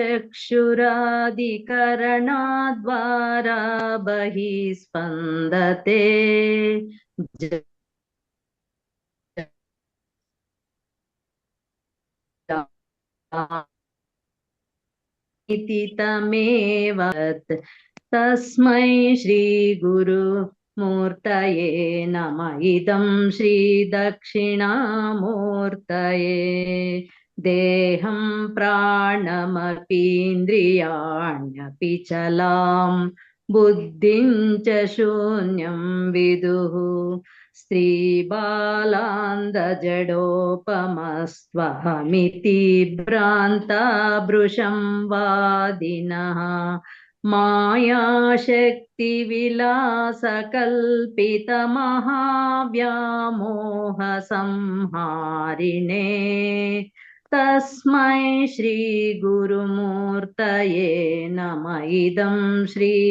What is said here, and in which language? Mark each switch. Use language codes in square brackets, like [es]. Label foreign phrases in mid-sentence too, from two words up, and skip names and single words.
[sa] ಚಕ್ಷುರಾದಿಕರಣದ್ವಾರಾ ಬಹಿಃ ಸ್ಪಂದತೆ ಇತಿ ತಮೇವ ತಸ್ಮೈ ಶ್ರೀ ಗುರು ಮೂರ್ತಯೇ ನಮಃ ಇದಂ ಶ್ರೀ ದಕ್ಷಿಣಾಮೂರ್ತಯೇ ದೇಹಂ ಪ್ರಾಣಮಪೀಂದ್ರಿಯಾಣ್ಯಪಿ ಚಲಾಂ ಬುದ್ಧಿಂ ಚ ಶೂನ್ಯಂ ವಿದುಃ ಸ್ತ್ರೀ ಬಾಲಾಂಧ ಜಡೋಪಮಸ್ತ್ವಹಮಿತಿ ಭ್ರಾಂತ ಭೃಶಂ ವಾದಿನಃ ಮಾಯಾಶಕ್ತಿ ವಿಲಾಸ ಕಲ್ಪಿತ ಮಹಾವ್ಯಾಮೋಹ ಸಂಹಾರಿಣೇ ತಸ್ಮೈ ಶ್ರೀ ಗುರುಮೂರ್ತಯೇ ನಮಃ ಇದಂ ಶ್ರೀ